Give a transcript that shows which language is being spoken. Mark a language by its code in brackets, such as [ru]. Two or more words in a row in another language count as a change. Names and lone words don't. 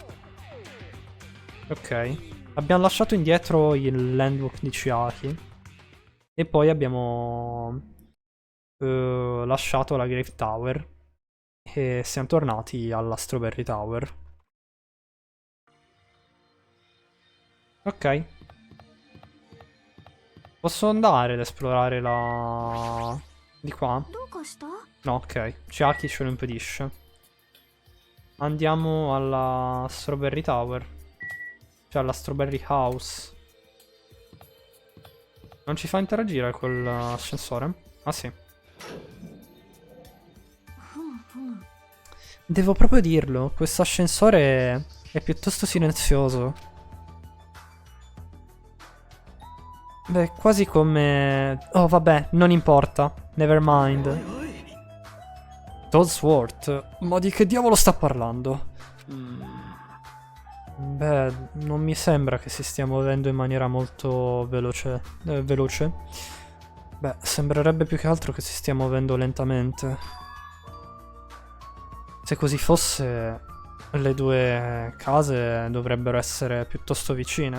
[it] Ok, abbiamo lasciato indietro il handbook di Chiaki e poi abbiamo lasciato la Grave Tower e siamo tornati alla Strawberry Tower. Ok. Posso andare ad esplorare la... di qua? [ja] どうかした？ [it] No, ok. Chiaki ce lo impedisce. Andiamo alla Strawberry Tower. Cioè alla Strawberry House. Non ci fa interagire con l'ascensore? Ah sì. Devo proprio dirlo, questo ascensore è piuttosto silenzioso. Beh, quasi come... Oh vabbè, non importa. [en] Never mind. Toadsworth? [it] Ma di che diavolo sta parlando? Beh, non mi sembra che si stia muovendo in maniera molto veloce. Beh, sembrerebbe più che altro che si stia muovendo lentamente. Se così fosse, le due case dovrebbero essere piuttosto vicine.